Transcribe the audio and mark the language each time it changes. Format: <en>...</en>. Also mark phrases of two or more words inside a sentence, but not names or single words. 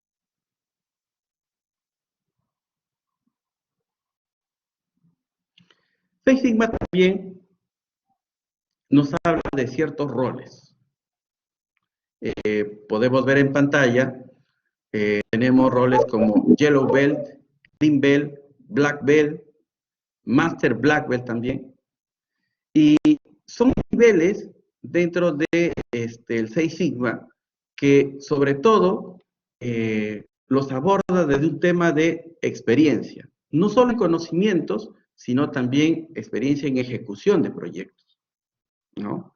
<es>Six Sigma también nos habla de ciertos roles. Podemos ver en pantalla, tenemos roles como</es> <en>Yellow Belt, Green Belt, Black Belt, Master Black Belt</en> <es>también. Y son niveles dentro de el Six Sigma que sobre todo los aborda desde un tema de experiencia. No solo en conocimientos, sino también experiencia en ejecución de proyectos, ¿no?</es>